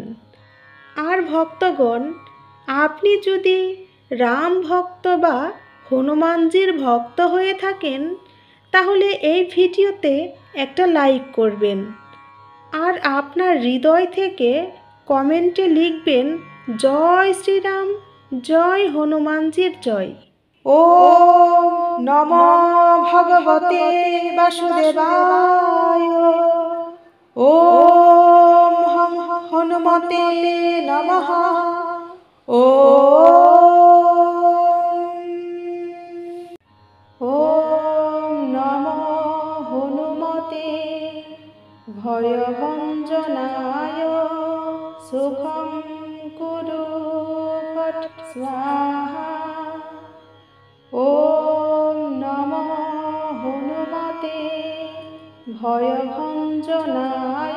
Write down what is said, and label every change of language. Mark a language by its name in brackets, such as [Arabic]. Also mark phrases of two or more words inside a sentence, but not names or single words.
[Bangla] আর ভক্তগণ, আপনি যদি রাম ভক্ত বা হনুমানজির ভক্ত হয়ে থাকেন, তাহলে এই ভিডিওতে একটা লাইক করবেন। আর আপনার হৃদয় থেকে কমেন্টে লিখবেন জয় শ্রীরাম, জয় হনুমানজির জয়। [Sanskrit] ওম নমো ভগবতে বাসুদেবায়। ওম হনুমতে নমঃ। ওম নমো হনুমতে ভয়ভঞ্জনায়। সুখং কুরু ফট স্বাহা। ওম নমো হনুমতে ভয়ভঞ্জনায়।